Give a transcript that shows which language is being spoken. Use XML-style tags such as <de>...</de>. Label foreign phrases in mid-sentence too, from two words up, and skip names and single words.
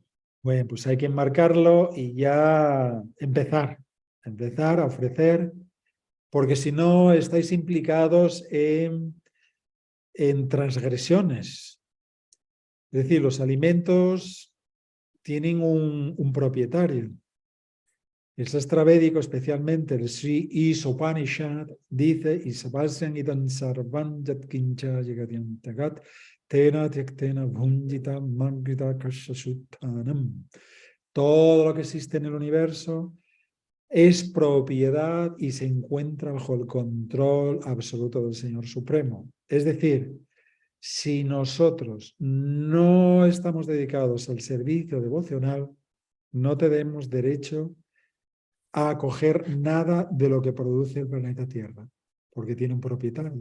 <es>Bueno, pues hay que enmarcarlo y ya empezar a ofrecer, porque si no estáis implicados en transgresiones. Es decir, los alimentos tienen un propietario. El Sastra Védico, especialmente el Sri Isopanishad, dice:</es> <sa>Isavasyan idam sarvam yatkincha yagadyantagat tena tyaktena bhunjita mangrita kashasuttanam.</sa> <es>Todo lo que existe en el universo es propiedad y se encuentra bajo el control absoluto del Señor Supremo. Es decir, si nosotros no estamos dedicados al servicio devocional, no tenemos derecho a acoger nada de lo que produce el planeta Tierra, porque tiene un propietario.</es>